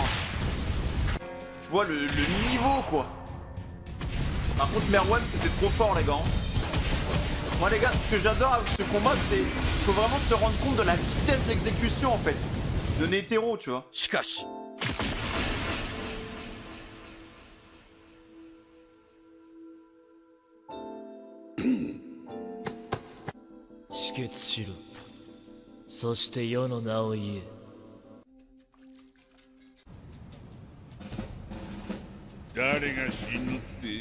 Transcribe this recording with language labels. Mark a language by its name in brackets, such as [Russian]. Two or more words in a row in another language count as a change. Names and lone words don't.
[French] Tu vois le niveau, quoi. Par contre, Merwan, c'était trop fort, les gars. Moi, les gars, ce que j'adore avec ce combat, c'est qu'il faut vraiment se rendre compte de la vitesse d'exécution, en fait. De Netero, tu vois. [Japanese] Shikashi. そして世の名を言え。誰が死ぬって？